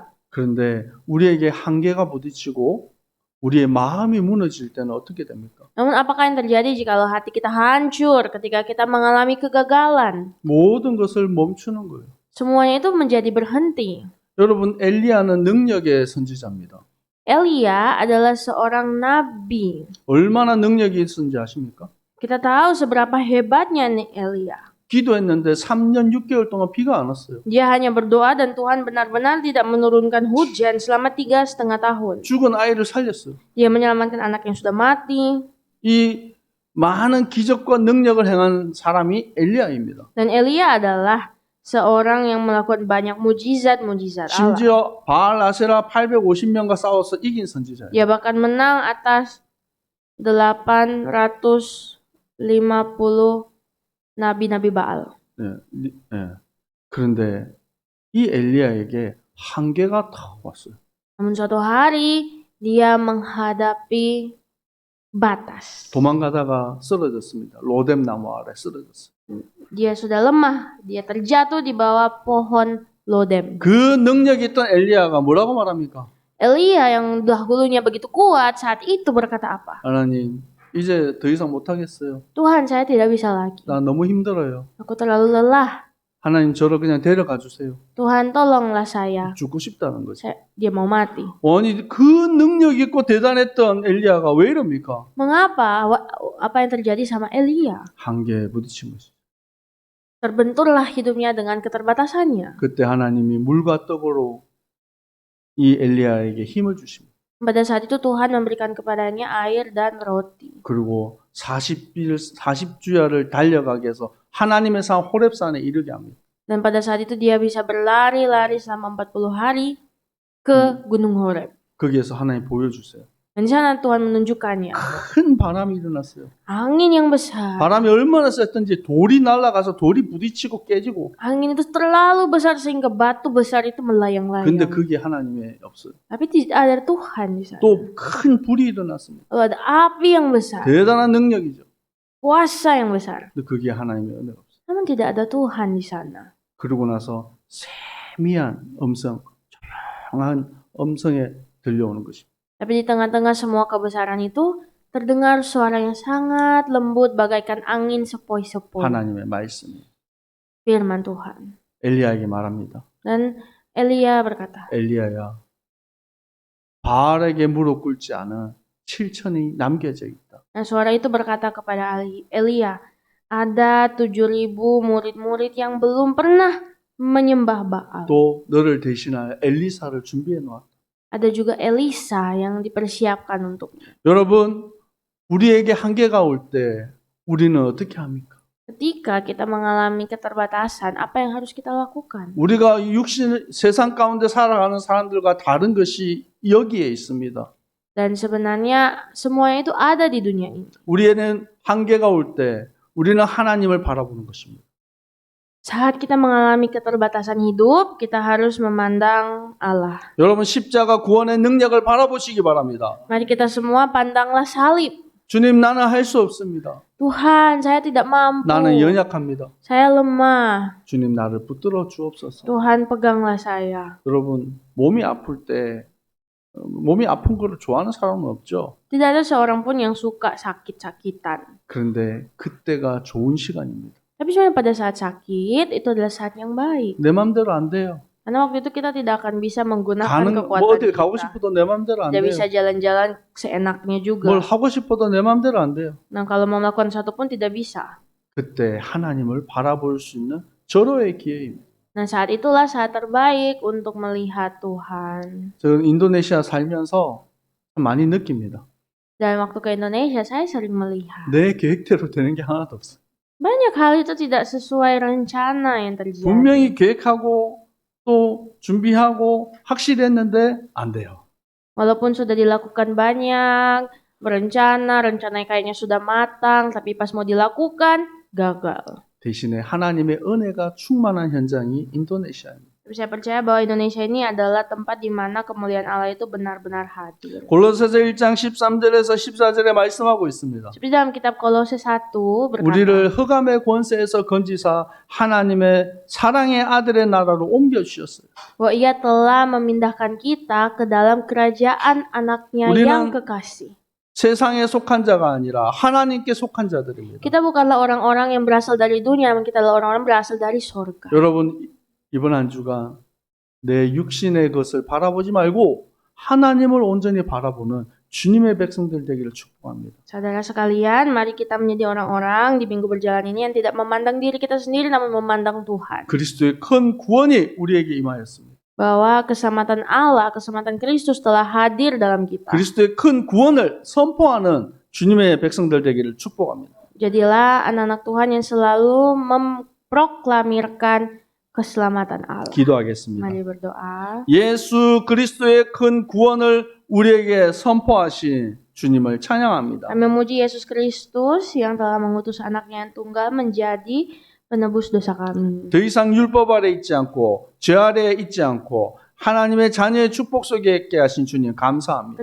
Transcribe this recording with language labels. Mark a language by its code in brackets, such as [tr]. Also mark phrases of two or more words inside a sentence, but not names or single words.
[ko] 그런데 우리에게 한계가 부딪히고 우리의 마음이 무너질 때는 어떻게 됩니까? [id] Namun apakah yang terjadi jikalau hati kita hancur ketika kita mengalami kegagalan? [ko] 모든 것을 멈추는 거예요. [id] Semuanya itu menjadi berhenti. [ko] 여러분 엘리야는 능력의 선지자입니다. [id] Elia adalah seorang nabi. [ko] 얼마나 능력이 있었는지 아십니까? [id] Kita tahu seberapa hebatnya nih Elia. [ko] 기도했는데 3년 6개월 동안 비가 안 왔어요. [id] Dia hanya berdoa dan Tuhan benar-benar tidak menurunkan hujan selama 3,5 tahun. [ko] 죽은 아이를 살렸어요. [id] Dia menyelamatkan anak yang sudah mati. [ko] 이 많은 기적과 능력을 행한 사람이 엘리야입니다. [id] Dan Elia adalah seorang yang melakukan banyak mujizat-mujizat Allah. [ko] 심지어 바알 아세라 850명과 싸워서 이긴 선지자예요. [id] Dia bahkan menang atas 850 nabi-nabi Baal. [ko] 그런데 이 엘리야에게 한계가 탁 왔어요. [id] Namun suatu hari dia menghadapi batas. [ko] 도망가다가 쓰러졌습니다. 로뎀 나무 아래 쓰러졌어요. [id] Dia sudah lemah, dia terjatuh di bawah pohon lodem. [ko] 그 능력이 있던 엘리야가 뭐라고 말합니까? [id] Elia yang dahulunya begitu kuat saat itu berkata apa? [ko] 하나님, 이제 더 이상 못하겠어요. [id] Tuhan, saya tidak bisa lagi. [ko] 나 너무 힘들어요. [id] Aku terlalu lelah. [ko] 하나님 저를 그냥 데려가 주세요. [id] Tuhan, tolonglah saya. [ko] 죽고 싶다는 거죠. [id] Dia mau mati. [ko] 아니 그 능력 있고 대단했던 엘리야가 왜 이럽니까? [id] Mengapa? Apa yang terjadi sama Elia? [ko] 한계에 부딪힌 것이죠. [id] Terbenturlah hidupnya dengan keterbatasannya. [ko] 그때 하나님이 물과 떡으로 이 엘리야에게 힘을 주십니다. [id] Pada saat itu Tuhan memberikan kepadanya air dan roti. [ko] 그리고 40주야를 달려가게 해서 하나님의 산 호렙산에 이르게 합니다. [id] Dan pada saat itu dia bisa berlari-lari selama 40 hari ke Gunung Horeb. [ko] 거기에서 하나님 보여주세요. [id] Dan di sana Tuhan menunjukkannya. [ko] 큰 바람이 일어났어요. [id] Angin yang besar. [ko] 바람이 얼마나 셌던지 돌이 날아가서 돌이 부딪히고 깨지고. [id] Angin itu terlalu besar sehingga batu besar itu melayang-layang. [ko] 근데 그게 하나님의 없어요. [id] Tapi tidak ada Tuhan di sana. [ko] 또 큰 불이 일어났습니다. [id] Lalu ada api yang besar. [ko] 대단한 능력이죠. [id] kuasa yang besar. [ko] 근데 그게 하나님의 은혜가 없어요. [id] Namun tidak ada Tuhan di sana. [ko] 그러고 나서 세미한 음성, 조용한 음성에 들려오는 것입니다. [id] Tapi di tengah-tengah semua kebesaran itu, terdengar suara yang sangat lembut bagaikan angin sepoi-sepoi. [ko] 하나님의 말씀이 [id] Firman Tuhan. [ko] 엘리야에게 말합니다. [id] Dan Elia berkata, [ko] 엘리야야, 바알에게 무릎 꿇지 않은 7천이 남겨져 있다. [id] dan suara itu berkata kepada Elia, ada 7.000 murid-murid yang belum pernah menyembah Baal. [ko] 또 너를 대신할 엘리사를 준비해 놓았다. [id] Ada juga Elisa yang dipersiapkan untuknya. [ko] 여러분, 우리에게 한계가 올 때 우리는 어떻게 합니까? [id] Ketika kita mengalami keterbatasan, apa yang harus kita lakukan? [ko] 우리가 세상 가운데 살아가는 사람들과 다른 것이 여기에 있습니다. [id] Dan sebenarnya semuanya itu ada di dunia ini. [ko] 우리에는 한계가 올 때 우리는 하나님을 바라보는 것입니다. [id] Saat kita mengalami keterbatasan hidup, kita harus memandang Allah. [ko] 여러분, 십자가 구원의 능력을 바라보시기 바랍니다. [id] Mari kita semua pandanglah salib. [ko] 주님, 나는 할 수 없습니다. [id] Tuhan, saya tidak mampu. [ko] 나는 연약합니다. [id] Saya lemah. [ko] 주님, 나를 붙들어 주옵소서. [id] Tuhan, peganglah saya. [ko] 여러분, 몸이 아플 때 몸이 아픈 거를 좋아하는 사람은 없죠. [id] Tidak ada seorang pun yang suka sakit-sakitan. [ko] 그런데 그때가 좋은 시간입니다. [id] Tapi sebenarnya pada saat sakit, itu adalah saat yang baik. [ko] 내 맘대로 안 돼요. [id] Karena waktu itu kita tidak akan bisa menggunakan [ko] 가는 [id] kekuatan [ko] 뭐 어디 [id] kita. [ko] 가고 싶어도 내 맘대로 안 [id] Tidak [ko] 돼요. [id] bisa jalan-jalan seenaknya juga. [ko] 뭘 하고 싶어도 내 맘대로 안 돼요. [id] Nah, kalau mau melakukan sesuatu pun tidak bisa. [ko] 그때 하나님을 바라볼 수 있는 절호의 기회입니다. [id] Nah, saat itulah saat terbaik untuk melihat Tuhan. [ko] 저는 인도네시아 살면서 많이 느낍니다. [id] Dan waktu ke Indonesia, saya sering melihat. [ko] 내 계획대로 되는 게 하나도 없어요. [id] Banyak hal itu tidak sesuai rencana yang terjadi. [ko] 분명히 계획하고 또 준비하고 확실했는데 안 돼요. [id] Walaupun sudah dilakukan banyak, berencana, rencananya kayaknya sudah matang, tapi pas mau dilakukan, gagal. [ko] 대신에 하나님의 은혜가 충만한 현장이 인도네시아입니다. [id] Tapi saya percaya bahwa Indonesia ini adalah tempat di mana kemuliaan Allah itu benar-benar hadir. [ko] 골로새서 1장 13절에서 14절에 말씀하고 있습니다. [id] Seperti dalam kitab Kolose 1 berkata, [ko] 우리를 흑암의 권세에서 건지사 하나님의 사랑의 아들의 나라로 옮겨 주셨어요. [id] bahwa ia telah memindahkan kita ke dalam kerajaan anaknya [ko] 우리는 [id] yang kekasih. [ko] 세상에 속한 자가 아니라 하나님께 속한 자들입니다. [id] Kita bukanlah orang-orang yang berasal dari dunia, namun kita adalah orang-orang berasal dari surga. [ko] 여러분, 이번 한 주간 내 육신의 것을 바라보지 말고 하나님을 온전히 바라보는 주님의 백성들 되기를 축복합니다. [id] Saudara sekalian, mari kita menjadi orang-orang di minggu berjalan ini yang tidak memandang diri kita sendiri, namun memandang Tuhan. [ko] 그리스도의 큰 구원이 우리에게 임하였습니다. [id] Bahwa keselamatan Allah, keselamatan Kristus telah hadir dalam kita. [ko] 그리스도의 큰 구원을 선포하는 주님의 백성들 되기를 축복합니다. [id] Jadilah anak-anak Tuhan yang selalu memproklamirkan keselamatan Allah. [ko] 기도하겠습니다. [id] Mari berdoa. [ko] 예수 그리스도의 큰 구원을 우리에게 선포하신 주님을 찬양합니다. [id] Kami memuji Yesus Kristus yang telah mengutus anaknya yang tunggal menjadi penebus dosa kami. [ko] 더 이상 율법 아래 있지 않고 죄 아래 있지 않고 하나님의 자녀의 축복 속에 있게 하신 주님 감사합니다.